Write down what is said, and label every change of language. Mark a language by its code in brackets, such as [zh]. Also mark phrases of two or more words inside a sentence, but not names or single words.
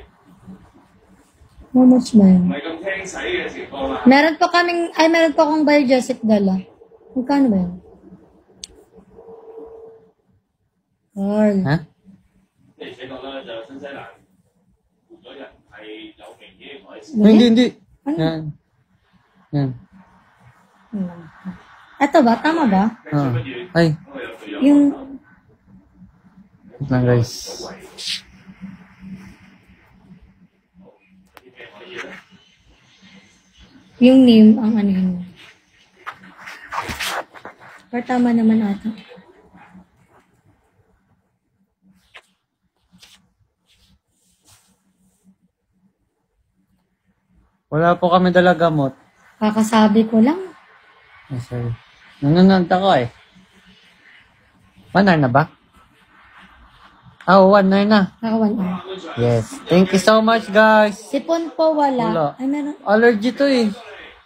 [en] How much ba 唔 [tl] yun? [yue] 係咁聽使嘅情況啦。 [tl] Meron pa akong Biogesic dala. Magkano ba yun? Carl. Ha? [yue] 而且確咧就新西蘭換咗人係有明顯嘅改善。 [tl] Ay, hindi. Ano? Yan. Yan. Ito ba? Tama ba? Ah. Ay, [yue] 因為有隊友 [tl] Yung, wait lang guys. [yue] 啲咩可以咧？ [tl] yung name ang ano yun. Pero tama naman ata. Wala po kami dala gamot. Kakasabi ko lang. Ay, sorry. Nanonood ako eh. 1 na ba? Ah, 1 na. Nakawan hour. [en] Yes. Thank you so much, guys. [tl] Sipon po Wala. wala. Ay, meron. Allergy to eh.